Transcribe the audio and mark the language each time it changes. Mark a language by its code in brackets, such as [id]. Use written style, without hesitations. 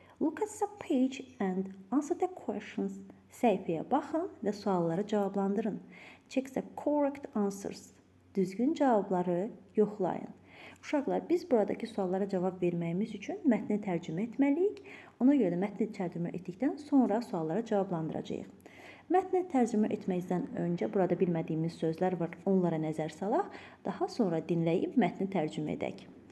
[en] Look at the page and answer the questions. [az] Səhifəyə baxın və sualları cavablandırın. [en] Check the correct answers. [az] Düzgün cavabları yoxlayın. Uşaqlar, biz buradakı suallara cavab verməyimiz üçün mətni tərcümə etməliyik. Ona görə də mətni tərcümə etdikdən sonra suallara cavablandıracağıq. Mətni tərcümə etməkdən öncə burada bilmədiyimiz sözlər var, onlara nəzər salaq. Daha sonra dinləyib mətni tərcümə edək.